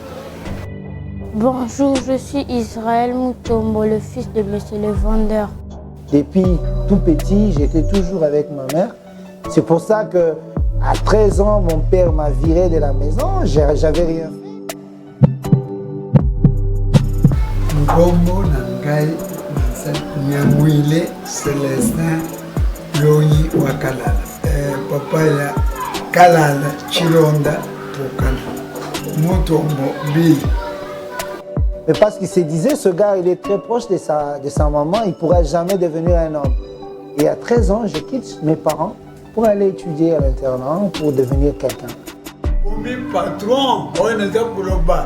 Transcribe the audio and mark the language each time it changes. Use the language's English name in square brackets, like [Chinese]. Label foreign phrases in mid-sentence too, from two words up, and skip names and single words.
[French] Bonjour, je suis Israël Mutombo, le fils de Monsieur le vendeur. Depuis tout petit, j'étais toujours avec ma mère. C'est pour ça que à 13 ans, mon père m'a viré de la maison, j'avais rien fait. Ngombo Nangai Nyamwile Célestin Yonyi Wakalala. Papa ya Kalala Chironda Pokala. Mutombo Bill. Mais parce qu'il se disait, ce gars, il est très proche de sa maman, il ne pourra jamais devenir un homme. Et à 13 ans, je quitte mes parents pour aller étudier à l'internat, pour devenir quelqu'un. Mon patron, on est pour le bas.